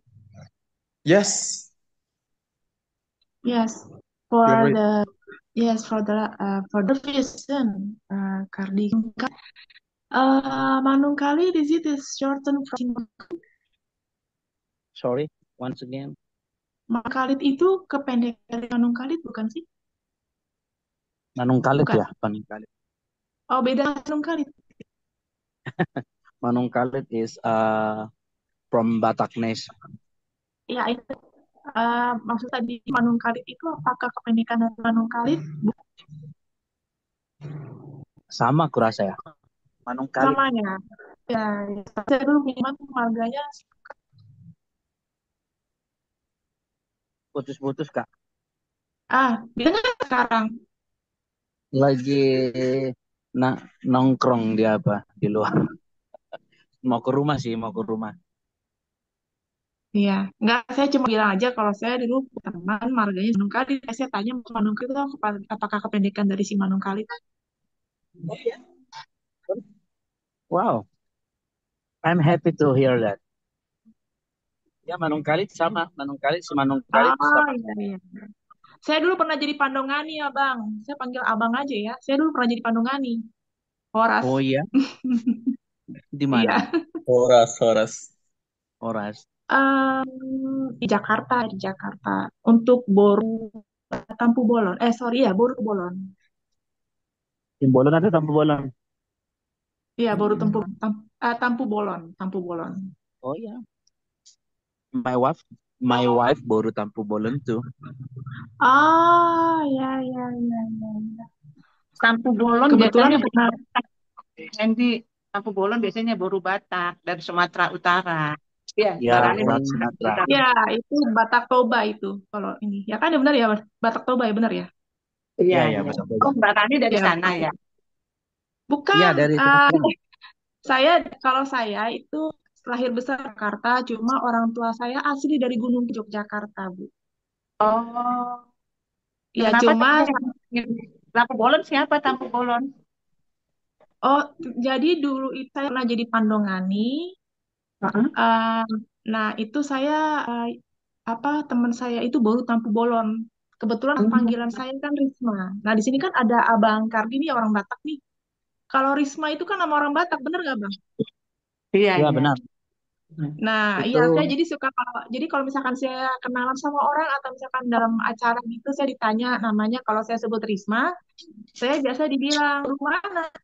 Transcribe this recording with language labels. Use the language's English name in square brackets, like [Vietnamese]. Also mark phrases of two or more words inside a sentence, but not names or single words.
[English] Yes, Yes, feel for free. the yes for the reason Kardi. Manungkalit is it is shortened from Sorry, once again. [Indonesian] Manungkalit itu kependekan dari Manungkalit bukan sih? Manung Kalit Bukan. ya, Manung Kalit. Oh beda Manungkalit. [English] Manung Kalit is from Bataknes. [Indonesian] Ya itu maksud tadi Manungkalit itu apakah kependekan dari Manungkalit? Sama kurasa ya. Manung Kalit Namanya. Ya, saya dulu pinjam marganya. putus-putus Kak. Bisa nggak sekarang? Lagi nongkrong di apa? Di luar. Mau ke rumah sih, mau ke rumah. Iya, nggak, saya cuma bilang aja kalau saya dulu teman marganya Manungkalit. Saya tanya Manungkalit itu apakah kependekan dari si Manungkalit? [English] Wow, I'm happy to hear that. [Indonesian] Ya, Manung Kalit sama. Manung Kalit si Manung Kalit sama. Iya, iya. Saya dulu pernah jadi Pandongani, Abang. Saya panggil Abang aja ya. Saya dulu pernah jadi Pandongani. Horas. Oh iya, di Iya. mana? Horas, Horas. Oras. Di Jakarta, di Jakarta. Untuk Boru Tampu Bolon. Sorry ya, Boru Bolon. Timbolon ada Tampu Bolon. Iya, Boru Tampu Bolon, Tampu Bolon. Oh iya, [English] my wife, my wife [Indonesian] baru Tampu Bolon tuh. Ya, ya, ya, ya. Tampu bolon Kebetulan biasanya pernah. Nanti tampu bolon biasanya baru Batak dari Sumatera Utara. Iya, Ya, barangnya orang dari Sumatera Sumatera. Utara. Ya, itu Batak Toba itu. Kalau ini, ya kan ya benar ya, Batak Toba ya benar ya. Iya, Ya, ya, iya. betul Oh, betul. Mbak Rani dari Ya, sana ya. Iya, bukan. dari Sumatera. Saya kalau saya itu lahir besar di Jakarta, cuma orang tua saya asli dari Gunung Yogyakarta, Bu. Oh, Ya, kenapa cuma tampu bolon siapa tampu bolon? oh jadi dulu itu saya pernah jadi Pandongani, Heeh. Nah, itu saya teman saya itu baru tampu bolon. Kebetulan panggilan saya kan Risma. Nah, di sini kan ada Abang Kardi nih orang Batak nih. Kalau Risma itu kan nama orang Batak, bener nggak Bang? Iya, Ya, iya. benar. Nah, Itu iya saya jadi suka jadi kalau misalkan saya kenalan sama orang atau misalkan dalam acara gitu saya ditanya namanya, kalau saya sebut Risma, saya biasa dibilang rumah mana?